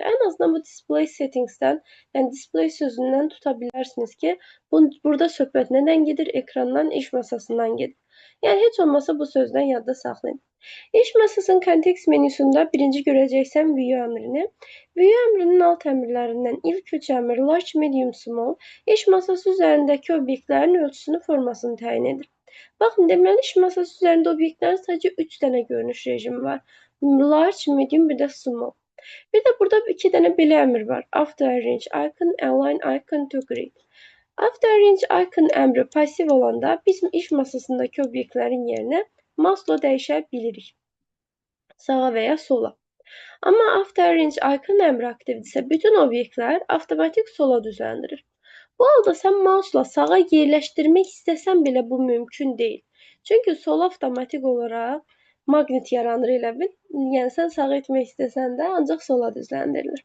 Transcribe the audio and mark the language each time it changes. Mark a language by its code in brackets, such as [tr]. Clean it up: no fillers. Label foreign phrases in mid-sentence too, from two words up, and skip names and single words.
[az] Ən azından bu [en] display settingsdən, [az] yəni display sözündən tuta bilərsiniz ki, burada söhbət nədən gedir? Ekrandan, iş masasından gedir. Yəni, heç olmasa bu sözdən yadda saxlayın. İş masasının kontekst menüsündə birinci görəcəksən view əmrini. View əmrinin alt əmrlərindən ilk 3 əmr [en] large, medium, small [az] iş masası üzərindəki obyektlərin ölçüsünü, formasını təyin edir. Baxın, deməli iş masası üzərində obyektlərin sadəcə 3 dənə görünüş rejimi var. [en] Large, medium, [az] bir də small. Bir də burada 2 dənə belə əmr var. [en] After arrange icon, align icon to grid. After arrange icon [az] əmri pasiv olanda biz iş masasındakı obyektlərin yerinə mouse-la dəyişə bilirik. Sağa və ya sola. Amma [en] after arrange icon [az] əmri aktivdirsə, bütün obyektlər avtomatik sola düzləndirir. Bu halda sən mouse-la sağa yerləşdirmək istəsən belə bu mümkün deyil. Çünki sola avtomatik olaraq maqnit yaranır elə bil. Yəni sən sağa etmək istəsən də ancaq sola düzləndirilir.